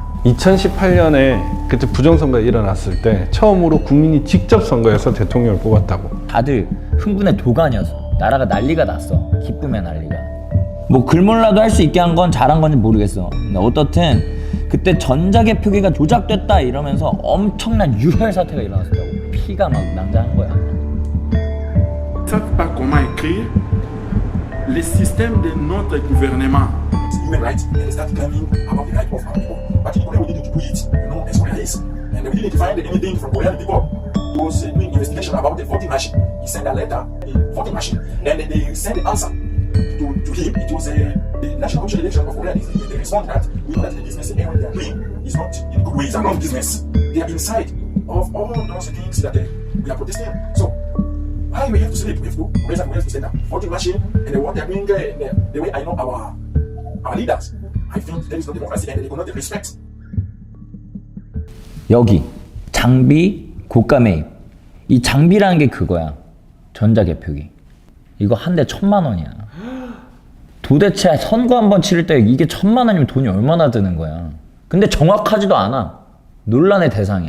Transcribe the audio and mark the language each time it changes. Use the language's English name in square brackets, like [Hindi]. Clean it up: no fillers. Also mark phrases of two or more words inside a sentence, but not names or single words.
[Korean] 2018년에 그때 부정선거가 일어났을 때 처음으로 국민이 직접 선거해서 대통령을 뽑았다고. 다들 흥분의 도가니어서 나라가 난리가 났어. 기쁨의 난리가. 뭐 글몰라도 할 수 있게 한 건 잘한 건지 모르겠어. 근데 어떻든 그때 전자개표기가 조작됐다 이러면서 엄청난 유혈 사태가 일어났었다고. 피가 막 낭자한 거야. [French] Ils ne savent pas comment écrire les systèmes de notre gouvernement. [English] Human rights and start claiming about the right of our people. But in Korea, we need to do it, as Korea is. And we didn't find anything from Korean people. He was doing investigation about the voting machine. He sent a letter, the voting machine, and they sent the answer to him. It was the National Commission Election of Korea. They respond that we know that the business and what they are doing is not in good ways around business. They are inside of all those things that we are protesting. So why we have to sleep? We have to raise up, we have to send a voting machine, and what they are doing, the way I know our leaders, I think there is no democracy and they will not respect. [Korean] 여기 장비, 고가 매입. 이 장비라는 게 그거야. 전자개표기. 이거 한 대 1,000만 원이야. 도대체 선거 한 번 치를 때 이게 1,000만 원이면 돈이 얼마나 드는 거야. 근데 정확하지도 않아. 논란의 대상이야.